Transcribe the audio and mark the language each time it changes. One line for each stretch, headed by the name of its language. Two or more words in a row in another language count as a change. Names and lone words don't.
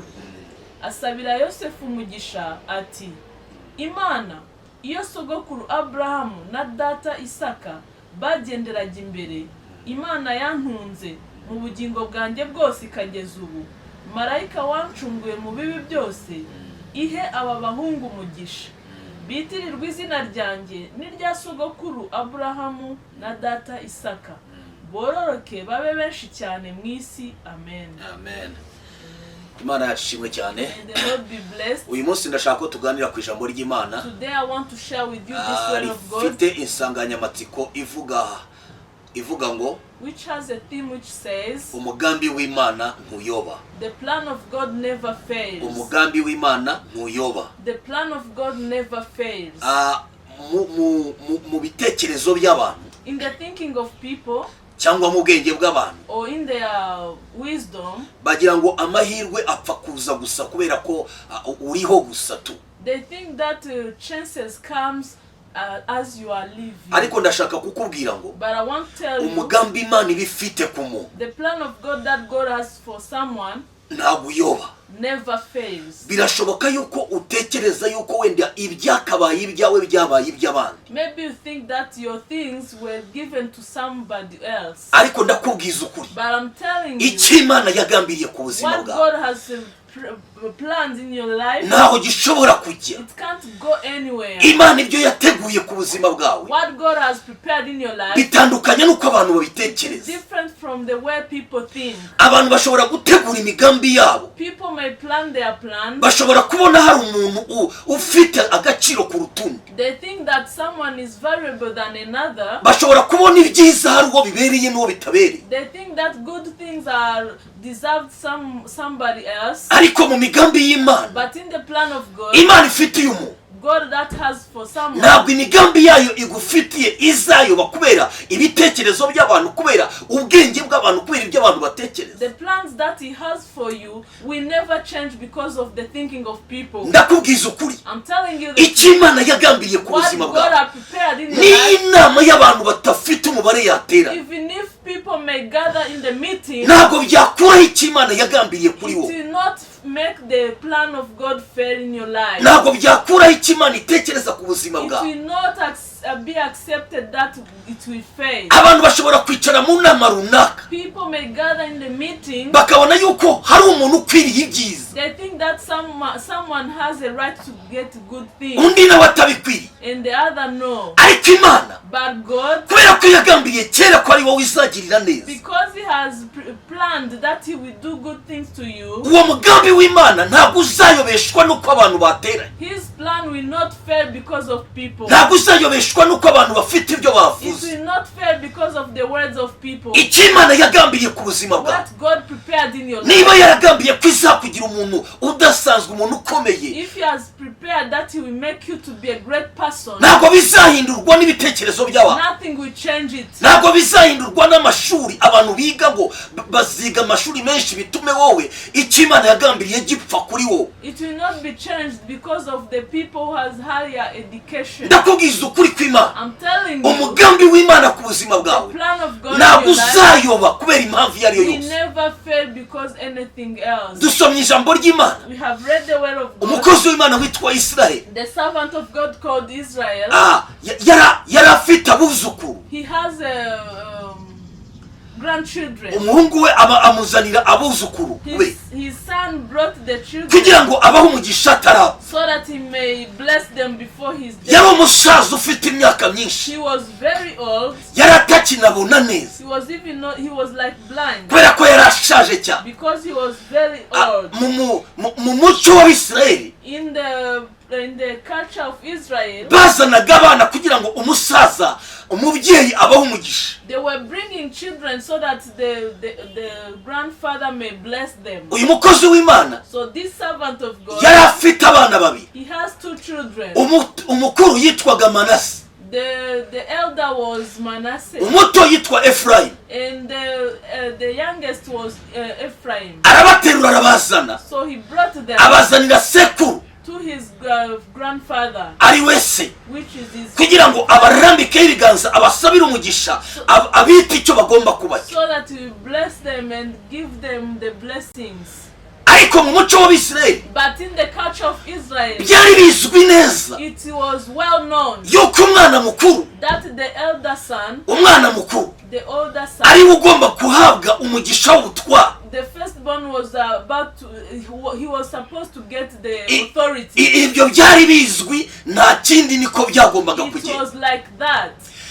Kinyarwanda: Asabira Yosefu umugisha ati, Imana iyo sogokuru Abrahamu na data Isaka bagenderaga imbere, Imana yantunze mu bugingo bwanjye bwose ikageza ubu, marayika wancunguye mu bibi byose, ihe aba bahungu umugisha. Bitirirwa izina ryanjye n'irya sogokuru Abrahamu na data Isaka, bororoke babe benshi cyane mu isi. Amen. Amen. Imana yashimwe cyane.
English: And the Lord be blessed.
Kinyarwanda: Uyu munsi ndashaka ko tuganira ku ijambo ry'Imana.
English: Today I want to share with you this word of God,
Kinyarwanda: Rifite insanganyamatsiko ivuga ngo
English: which has a theme which says,
Kinyarwanda: umugambi w'Imana ntuyoba.
English: the plan of God never fails.
Kinyarwanda: Umugambi w'Imana ntuyoba.
English: The plan of God never fails.
Kinyarwanda: Mu bitekerezo by'abantu
English: In the thinking of people,
Kinyarwanda: cyangwa mu bwenge bw'abantu,
English: or in their wisdom,
Kinyarwanda: bagira ngo amahirwe apfa kuza gusa kubera ko uriho gusa tu.
English: they think that chances comes as you are living.
Kinyarwanda: Ariko ndashaka kukubwira ngo
English: But I want to tell you,
Kinyarwanda: umugambi Imana ibifite ku muntu
English: the plan of God that God has for someone
Kinyarwanda: ntabwo uyoba.
English: never fails.
Kinyarwanda: Birashoboka yuko utekereza yuko wenda ibyakabaye ibyawe byabaye iby'abandi,
English: Maybe you think that your things were given to somebody else.
Kinyarwanda: ariko ndakubwiza ukuri,
English: But I'm telling you,
Kinyarwanda: icyo Imana yagambiriye ku buzima
English: what
Kinyarwanda: bwawe
English: God has planned in your life,
Kinyarwanda: ntaho gishobora kujya.
English: it can't go anywhere.
Kinyarwanda: Imana ibyo yateguye ku buzima bwawe
English: What God has prepared in your life
Kinyarwanda: bitandukanye n'uko abantu
English: is
Kinyarwanda: babitekereza.
English: different from the way people think.
Kinyarwanda: Abantu bashobora gutegura imigambi yabo,
English: People may plan their plans.
Kinyarwanda: bashobora kubona hari umuntu ufite agaciro kuruta undi,
English: They think that someone is valuable than another.
Kinyarwanda: bashobora kubona ibyiza hari uwo bibereye n'uwo bitabereye.
English: They think that good things are deserved somebody else.
Kinyarwanda: Ariko mu migambi y'Imana,
English: But in the plan of God,
Kinyarwanda: Imana ifitiye umuntu,
English: God that has for someone,
Kinyarwanda: ntabwo imigambi yayo igufitiye izayoba kubera ibitekerezo by'abantu, kubera ubwenge bw'abantu, kubera ibyo abantu batekereza.
English: the plans that He has for you will never change because of the thinking of people.
Kinyarwanda: Ndakubwiza ukuri,
English: I'm telling you
Kinyarwanda: icyo Imana yagambiriye ku
English: what
Kinyarwanda: buzima
English: God
Kinyarwanda: bwawe
English: has prepared in your
Kinyarwanda: ni
English: life.
Kinyarwanda: inama y'abantu batafite umubare yatera.
English: Even if people may gather in the meeting,
Kinyarwanda: Ntabwo byakuraho icyo Imana yagambiriye kuri
English: it
Kinyarwanda: wowe.
English: will not make the plan of God fail in your life.
Kinyarwanda: Ntabwo byakuraho icyo Imana itekereza ku buzima
English: It
Kinyarwanda: bwawe.
English: will not be accepted that it will fail.
Kinyarwanda: Abantu bashobora kwicara mu nama runaka
English: People may gather in the meeting.
Kinyarwanda: bakabona yuko hari umuntu ukwiriye ibyiza,
English: They think that someone has a right to get good things,
Kinyarwanda: undi nawe atabikwiriye.
English: and the other no.
Kinyarwanda: Ariko Imana,
English: But God,
Kinyarwanda: kubera ko yagambiriye kera ko ari wowe izagirira neza,
English: because He has planned that He will do good things to you,
Kinyarwanda: uwo mugambi w'Imana ntabwo uzayobeshwa n'uko abantu bateranye,
English: His plan will not fail because of people.
Kinyarwanda: ntabwo uzayobeshwa n'uko abantu bafite ibyo
English: It
Kinyarwanda: bavuze.
English: will not fail because of the words of people.
Kinyarwanda: Icyo Imana yagambiriye ku buzima bwawe,
English: What God prepared in your
Kinyarwanda: niba
English: life,
Kinyarwanda: yaragambiriye ko izakugira umuntu udasanzwe, umuntu ukomeye,
English: if He has prepared that He will make you to be a great person,
Kinyarwanda: ntabwo bizahindurwa n'ibitekerezo by'abantu,
English: nothing will change it.
Kinyarwanda: ntabwo bizahindurwa n'amashuri abantu biga ngo baziga amashuri menshi bitume wowe icyo Imana yagambiriye gipfa kuri wowe.
English: It will not be changed because of the people who has higher education.
Kinyarwanda: Ndakubwiza ukuri kw'Imana,
English: I'm telling you,
Kinyarwanda: umugambi w'Imana ku buzima
English: the
Kinyarwanda: bwawe
English: plan of God
Kinyarwanda: ntabwo
English: in your life
Kinyarwanda: uzayoba kubera impamvu iyo ari yo
English: will
Kinyarwanda: yose.
English: never fail because anything else.
Kinyarwanda: Dusomye ijambo ry'Imana,
English: We have read the word of God.
Kinyarwanda: umukozi w'Imana witwa Israel
English: The servant of God called Israel,
Kinyarwanda: yari afite abuzukuru.
English: he has grandchildren.
Kinyarwanda: Umuhungu we amuzanira abuzukuru be
English: His son brought the children
Kinyarwanda: kugira ngo abahe umugisha ataraba.
English: so that he may bless them before his
Kinyarwanda: Yari
English: death.
Kinyarwanda: umusaza ufite imyaka myinshi,
English: He was very old.
Kinyarwanda: yari atakinabona neza
English: He was like blind
Kinyarwanda: kubera ko yari ashaje cyane.
English: because he was very old.
Kinyarwanda: Mu muco w'Abisirayeli
English: In the culture of Israel,
Kinyarwanda: bazanaga abana kugira ngo umusaza, umubyeyi abahe umugisha.
English: they were bringing children so that the grandfather may bless them.
Kinyarwanda: Uyu mukozi w'Imana
English: So this servant of God,
Kinyarwanda: yari afite abana babiri.
English: he has two children.
Kinyarwanda: Umukuru yitwaga Manase,
English: The elder was Manasseh,
Kinyarwanda: umuto yitwa Efurayimu.
English: and the youngest was Ephraim.
Kinyarwanda: Arabaterura arabazana,
English: So he brought them
Kinyarwanda: abazanira sekuru
English: to his grandfather,
Kinyarwanda: ari we se,
English: which is his,
Kinyarwanda: kugira ngo abarambikeho ibiganza, abasabire umugisha, abite icyo bagomba kuba.
English: so that he will bless them and give them the blessings.
Kinyarwanda: Ariko mu muco w'Abisirayeli
English: But in the culture of Israel,
Kinyarwanda: byari bizwi neza
English: it was well known
Kinyarwanda: yuko umwana mukuru,
English: that the elder son,
Kinyarwanda: umwana mukuru
English: the older
Kinyarwanda: ari
English: son,
Kinyarwanda: we ugomba guhabwa umugisha w'ubutware.
English: the firstborn was he was supposed to get the authority.
Kinyarwanda: Ibyo byari bizwi, nta kindi niko byagombaga
English: It
Kinyarwanda: kugenda.
English: was like that.